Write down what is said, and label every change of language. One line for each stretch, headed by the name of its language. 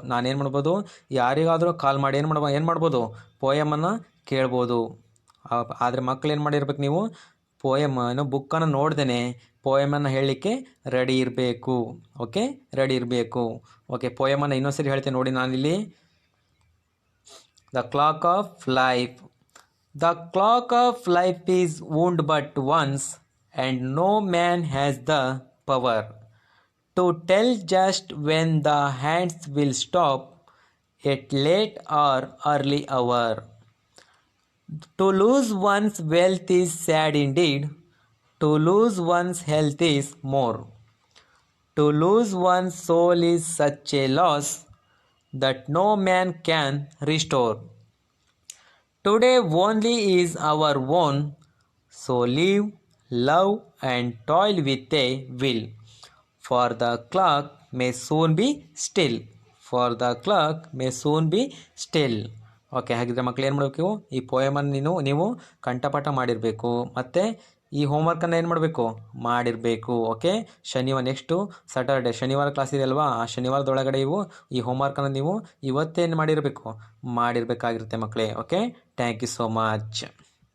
Kannada: ನಾನೇನು ಮಾಡ್ಬೋದು, ಯಾರಿಗಾದರೂ ಕಾಲ್ ಮಾಡಿ ಏನು ಮಾಡ್ಬೋದು, ಪೋಯಮನ್ನು ಕೇಳ್ಬೋದು. ಆದರೆ ಮಕ್ಕಳು ಏನು ಮಾಡಿರ್ಬೇಕು, ನೀವು ಪೋಯಮ್ ಬುಕ್ಕನ್ನು ನೋಡ್ದೇ ಪೋಯಮನ್ನು ಹೇಳಲಿಕ್ಕೆ ರೆಡಿ ಇರಬೇಕು. ಓಕೆ ರೆಡಿ ಇರಬೇಕು. ಓಕೆ ಪೋಯಮನ್ನು ಇನ್ನೊಂದ್ಸರಿ ಹೇಳ್ತೀನಿ ನೋಡಿ ನಾನಿಲ್ಲಿ.
English: The clock of life. The clock of life is wound but once, and no man has the power to tell just when the hands will stop at late or early hour. To lose one's wealth is sad indeed, to lose one's health is more. To lose one's soul is such a loss that no man can restore. Today only is our own, so live, love and toil with a will, for the clock may soon be still. For the clock may soon be still.
Kannada: Okay ಹಾಗಿದ್ರೆ ಮಕ್ಕಳು ಏನು ಮಾಡಬೇಕು, ಈ ಪೋಯಮನ್ನು ನೀವು ಕಂಠಪಾಠ ಮಾಡಿರಬೇಕು. ಮತ್ತು ಈ ಹೋಮ್ವರ್ಕನ್ನು ಏನು ಮಾಡಬೇಕು, ಮಾಡಿರಬೇಕು. ಓಕೆ ಶನಿವಾರ ನೆಕ್ಸ್ಟು ಸ್ಯಾಟರ್ಡೆ ಶನಿವಾರ ಕ್ಲಾಸ್ ಇದೆ ಅಲ್ವಾ, ಆ ಶನಿವಾರದೊಳಗಡೆ ಈ ಹೋಮ್ವರ್ಕನ್ನು ನೀವು ಇವತ್ತೇನು ಮಾಡಿರಬೇಕು, ಮಾಡಿರಬೇಕಾಗಿರುತ್ತೆ ಮಕ್ಕಳೇ.
English: Okay thank you so much.